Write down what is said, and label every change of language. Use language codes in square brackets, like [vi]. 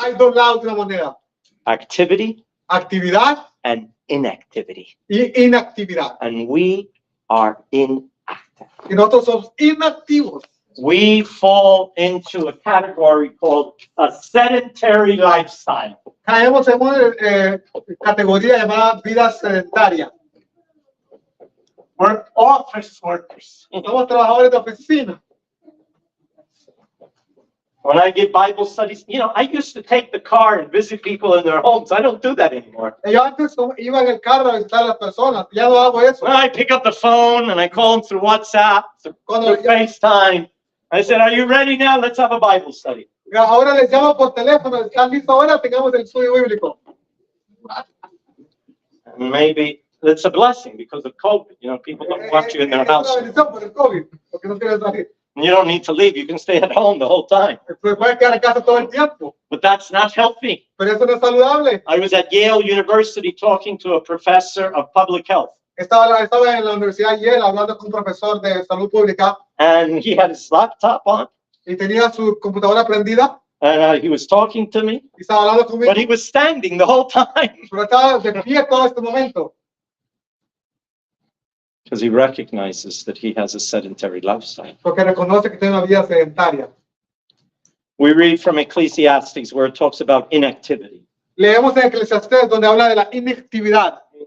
[es] hay dos lados de una moneda. [en] Activity [es] Actividad [en] and inactivity. [es] y inactividad. [en] And we are inactive. [es] Y nosotros somos inactivos. [en] We fall into a category called a sedentary lifestyle. [es] Caemos en una categoría llamada vida sedentaria. [en] We're office workers. [es] Somos trabajadores de oficina. [en] When I give Bible studies, I used to take the car and visit people in their homes. I don't do that anymore. [es] Yo antes iba en el carro a visitar a las personas. Ya no hago eso. [en] Well, I pick up the phone and I call them through WhatsApp, through FaceTime. I said, are you ready now? Let's have a Bible study. [es] Ahora les llamo por teléfono. ¿Están listos ahora? Tengamos el estudio bíblico. [en] And maybe it's a blessing because of COVID. People don't want you in their [es] Es una [en] house. [es] bendición por el COVID, porque no quieren salir. [en] And you don't need to leave. You can stay at home the whole time. [es] Se pueden quedar en casa todo el tiempo. [en] But that's not healthy. [es] Pero eso no es saludable. [en] I was at Yale University talking to a professor of public health. [es] Estaba en la Universidad Yale hablando con un profesor de salud pública [en] And he had his laptop on. [es] y tenía su computadora prendida [en] And he was talking to me. [es] y estaba hablando conmigo. [en] But he was standing the whole time. [es] Pero estaba de pie todo este momento. [en] Because he recognizes that he has a sedentary lifestyle. [es] Porque reconoce que tiene una vida sedentaria. [en] We read from Ecclesiastes where it talks about inactivity. [es] Leemos en Eclesiastés donde habla de la inactividad.